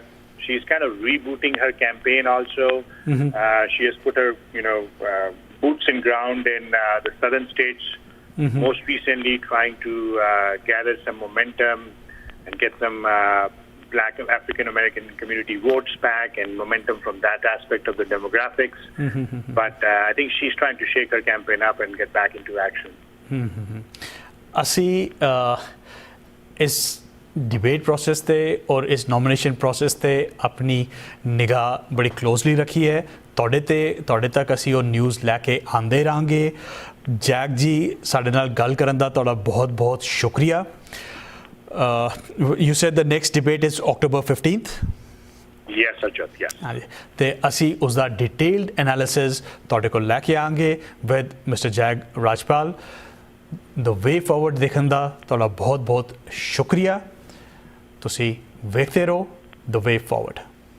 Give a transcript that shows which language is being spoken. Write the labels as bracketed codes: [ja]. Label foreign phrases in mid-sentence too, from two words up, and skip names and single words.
[en] She's kind of rebooting her campaign also. She has put her, boots in ground in the southern states, most recently trying to gather some momentum and get some Black African American community votes back and momentum from that aspect of the demographics. But I think she's trying to shake her campaign up and get back into action. [pa] ਅਸੀਂ ਇਸ [en] debate process [pa] ਤੇ ਔਰ ਇਸ [en] nomination process [pa] ਤੇ ਆਪਣੀ ਨਿਗਾਹ ਬੜੀ closely ਰੱਖੀ ਹੈ ਤੋੜੇ ਤੱਕ ਅਸੀਂ ਉਹ news ਲੈ ਕੇ ਆਂਦੇ ਰਹਾਂਗੇ ਜੈਗ ਜੀ ਸਾਡੇ ਨਾਲ ਗੱਲ ਕਰਨ ਦਾ ਤੋੜਾ ਬਹੁਤ ਬਹੁਤ ਸ਼ੁਕਰੀਆ. [en] You said the next debate is October 15th? Yes, Harjot, yes. [pa] ਤੇ ਅਸੀਂ ਉਸ ਦਾ [en] detailed analysis [pa] ਤੁਹਾਡੇ ਕੋਲ ਲੈ ਕੇ ਆਂਗੇ [en] with Mr. [pa] JAG RAJPAL. The way forward ਦੇਖਣ ਦਾ ਤੁਹਾਡਾ ਬਹੁਤ ਬਹੁਤ ਸ਼ੁਕਰੀਆ. ਤੁਸੀਂ ਵੇਖਦੇ ਰਹੋ The Way Forward.